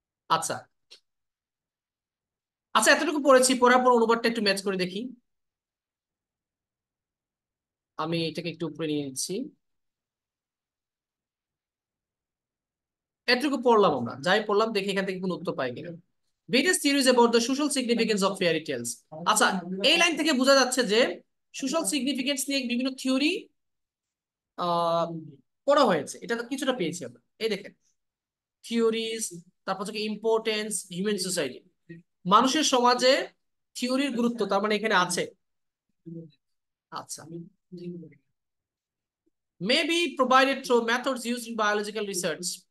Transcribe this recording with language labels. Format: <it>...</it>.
<bn>আচ্ছা আচ্ছা, এতটুকু পড়েছি, পড়ার পর অনুবাদটা একটু ম্যাচ করে দেখি। আমি এটাকে একটু উপরে নিয়ে নিচ্ছি। এতটুকু পড়লাম, আমরা যাই পড়লাম দেখি এখান থেকে কোনো উত্তর পাই কিনা।</bn> <en>various theories about the social significance of fairy tales।</en> <bn>আচ্ছা, এই লাইন থেকে বোঝা যাচ্ছে যে সোশ্যাল সিগনিফিকেন্স নিয়ে বিভিন্ন থিওরি আহ পড়া হয়েছে, এটা তো কিছুটা পেয়েছি আমরা। এই দেখেন, থিওরিজ, তারপর হচ্ছে ইম্পর্টেন্স, হিউম্যান সোসাইটি, মানুষের সমাজে থিওরির গুরুত্ব তার মানে এখানে আছে।</bn> <en>আচ্ছা, may be provided through methods used in biological research।</en>